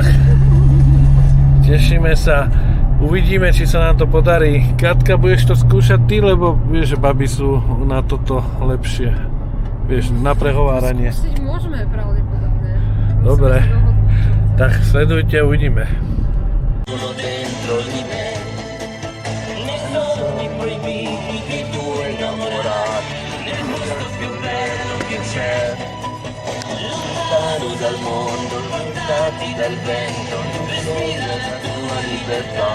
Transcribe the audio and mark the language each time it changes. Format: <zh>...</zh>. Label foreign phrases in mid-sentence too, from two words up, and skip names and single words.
<sk>Tešíme sa. Uvidíme, či sa nám to podarí. Katka, budeš to skúšať ty, lebo vieš, že baby sú na toto lepšie. Vieš, na prehováranie. Skúsiť môžeme pravdepodobne. Dobre, tak sledujte, uvidíme.</sk> <it>Lontano dal mondo, lontani dal vento, non sogno la tua libertà.</it>